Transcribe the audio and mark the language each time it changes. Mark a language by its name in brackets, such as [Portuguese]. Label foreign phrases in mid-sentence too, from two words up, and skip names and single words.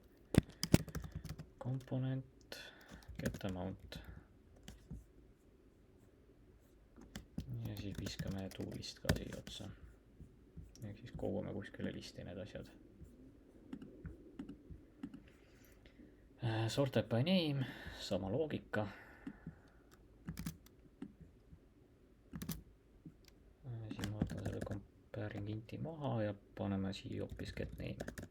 [English] component get amount [Estonian] ja siis viskame toolist ka siia otsa, ehk siis kogume kuskile listi need asjad. [English] Sorted by name, [Estonian] sama loogika. Siin ma võtan selle [English] comparing inti [Estonian] maha ja paneme siia hoopis [English] get name.